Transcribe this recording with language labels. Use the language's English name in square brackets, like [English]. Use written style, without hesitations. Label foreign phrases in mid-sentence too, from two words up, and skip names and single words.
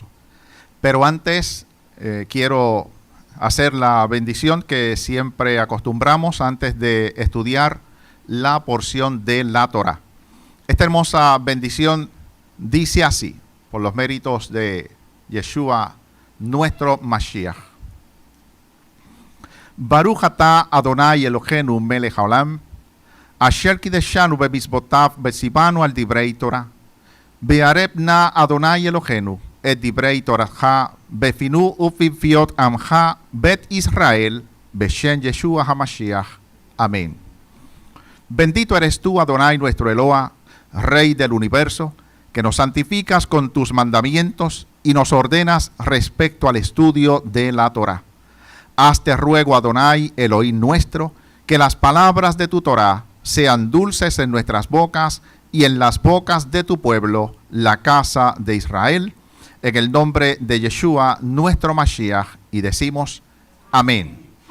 [Spanish] Pero antes quiero hacer la bendición que siempre acostumbramos antes de estudiar la porción de la Torah. Esta hermosa bendición dice así, por los méritos de Yeshua, nuestro Mashiach. [Hebrew] ברוך אתה אדוני אלוהינו מלך העולם, אשר קידשנו במצוותיו וציוונו על דברי תורה, והערב נא אדוני אלוהינו את דברי תורתך בפינו ובפיות עמך בית ישראל בשם ישוע המשיח. [Spanish] Amén. Bendito eres tú, Adonai, nuestro Eloa, Rey del universo, que nos santificas con tus mandamientos y nos ordenas respecto al estudio de la Torah. Hazte ruego, Adonai, Elohim nuestro, que las palabras de tu Torah sean dulces en nuestras bocas y en las bocas de tu pueblo, la casa de Israel, en el nombre de Yeshua, nuestro Mashiach, y decimos amén.